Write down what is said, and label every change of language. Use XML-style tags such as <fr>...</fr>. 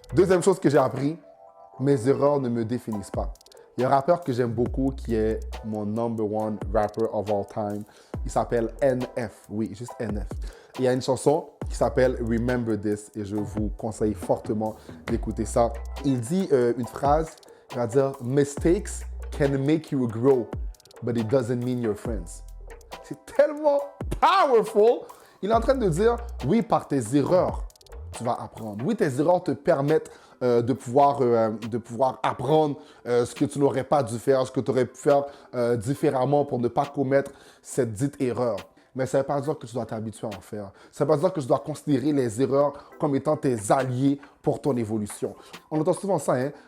<fr>Deuxième chose que j'ai appris, mes erreurs ne me définissent pas. Il y a un rappeur que j'aime beaucoup qui est mon #1</fr> <en>rapper of all time.</en> <fr>Il s'appelle NF. Oui, juste NF. Il y a une chanson qui s'appelle Remember This et je vous conseille fortement d'écouter ça. Il dit une phrase, il va dire «</fr> <en>Mistakes can make you grow. But it doesn't mean you're friends. »</en> <fr>C'est tellement powerful. Il est en train de dire, oui, par tes erreurs, tu vas apprendre. Oui, tes erreurs te permettent de pouvoir apprendre ce que tu n'aurais pas dû faire, ce que tu aurais pu faire différemment pour ne pas commettre cette dite erreur. Mais ça ne veut pas dire que tu dois t'habituer à en faire. Ça ne veut pas dire que tu dois considérer les erreurs comme étant tes alliés pour ton évolution. On entend souvent ça, hein?</fr>